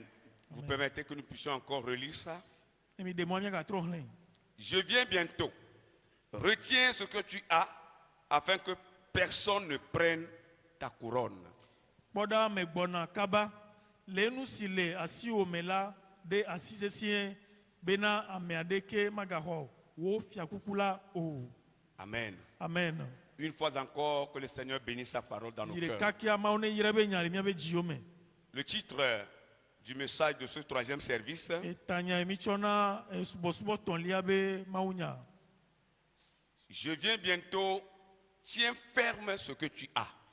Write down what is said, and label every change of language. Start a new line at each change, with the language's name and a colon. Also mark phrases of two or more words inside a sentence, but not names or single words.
French: Vous permettez que nous puissions encore relire ça? Je viens bientôt. Retiens ce que tu as afin que personne ne prenne ta couronne.
Ewe: le nu si le asi o me la de asise sie bena ameadeke magaho wo fiakuku la o.
French: Amen. Amen. Une fois encore, que le Seigneur bénisse sa parole dans nos cœurs. Le titre du message de ce troisième service, je viens bientôt, tiens ferme ce que tu as.